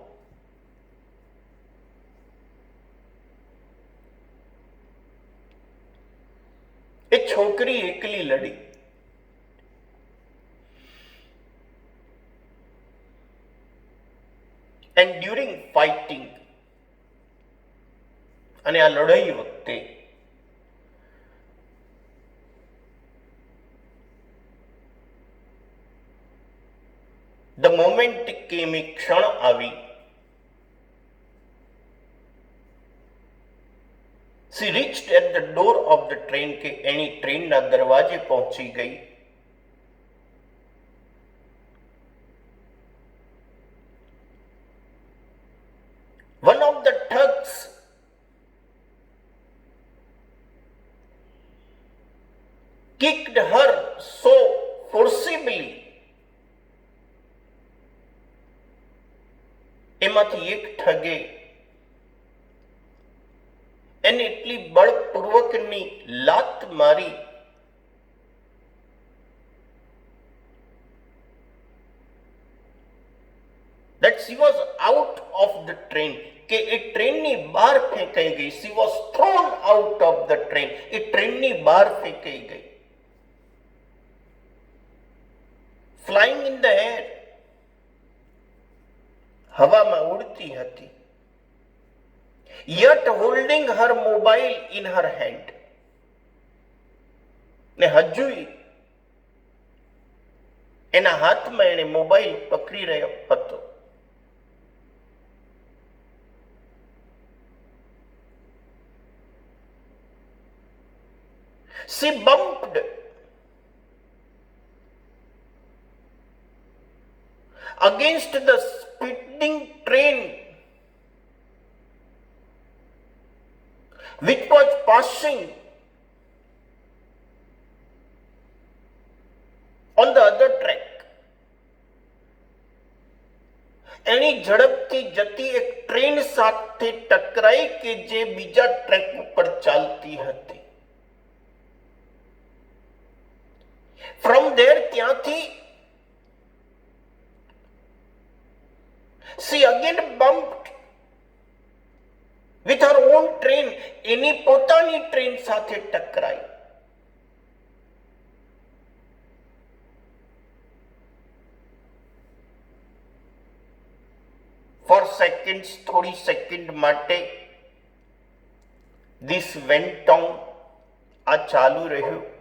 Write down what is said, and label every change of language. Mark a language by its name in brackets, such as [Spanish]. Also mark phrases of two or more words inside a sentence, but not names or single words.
[Gujarati] એ છોકરી એકલી લડી. [English] And during fighting, [Gujarati] અને આ લડાઈ વખતે [English] the moment came, [Gujarati] એક ક્ષણ આવી. [English] She reached at the door of the train, [Gujarati] કે એની ટ્રેનના દરવાજે પહોંચી ગઈ. [English] One of the thugs kicked her so forcibly. [Gujarati] એમાંથી એક ઠગે એને એટલી બળપૂર્વકની લાત મારી [English] that she was out of the train, [Gujarati] કે એ ટ્રેનની બહાર ફેંકાઈ ગઈ. [English] She was thrown out of the train, [Gujarati] એ ટ્રેનની બહાર ફેંકાઈ ગઈ. [English] Flying in the air, [Gujarati] હવામાં ઉડતી હતી. [English] Yet holding her mobile in her hand, [Gujarati] ને હજુય એના હાથમાં એને મોબાઈલ પકડી રહ્યો હતો. [English] She bumped against the speeding train which was passing on the other track. [Gujarati] એની ઝડપથી જતી એક ટ્રેન સાથે ટકરાઈ કે જે બીજા ટ્રેક ઉપર ચાલતી હતી. [English] From there, ત્યાંથી she again bumped with her own train, [Gujarati] એની પોતાની ટ્રેન સાથે ટકરાઈ. [English] For seconds, [Gujarati] થોડી સેકન્ડ માટે [English] this went on, [Gujarati] આ ચાલુ રહ્યું.